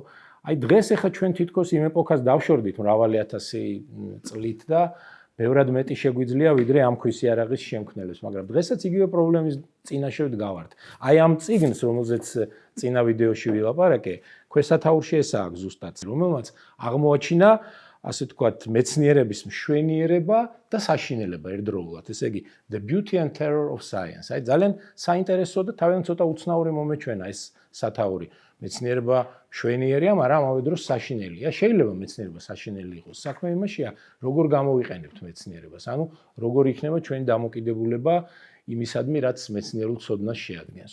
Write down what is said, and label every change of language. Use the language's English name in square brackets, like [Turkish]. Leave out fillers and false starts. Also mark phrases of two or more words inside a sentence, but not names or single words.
[Georgian] აი დღეს ახლა ჩვენ თითქოს იმ ეპოქას დავშორდით მრავალი ათასი წლით და ბევრად მეტი შეგვიძლია ვიდრე ამ ქვის იარაღის შემქმნელებს, მაგრამ დღესაც იგივე პრობლემის წინაშე ვდგავართ. აი ამ წიგნს, რომელზეც წინა ვიდეოში ვილაპარაკე, ქვესათაურში ესაა ზუსტად, რომელმაც აღმოაჩინა ასე ვთქვათ, მეცნიერების მშვენიერება და საშინელება ერთდროულად. ესე იგი, [English] the beauty and terror of science. [Georgian] აი ძალიან საინტერესო და თავიდან ცოტა უცნაური მომეჩვენა ეს სათაური. მეცნიერება მშვენიერია, მაგრამ ამავე დროს საშინელია. შეიძლება მეცნიერება საშინელი იყოს. საქმე იმაშია, როგორ გამოვიყენებთ მეცნიერებას. ანუ როგორ იქნება ჩვენი დამოკიდებულება იმისადმი, რაც მეცნიერულ ცოდნას შეადგენს.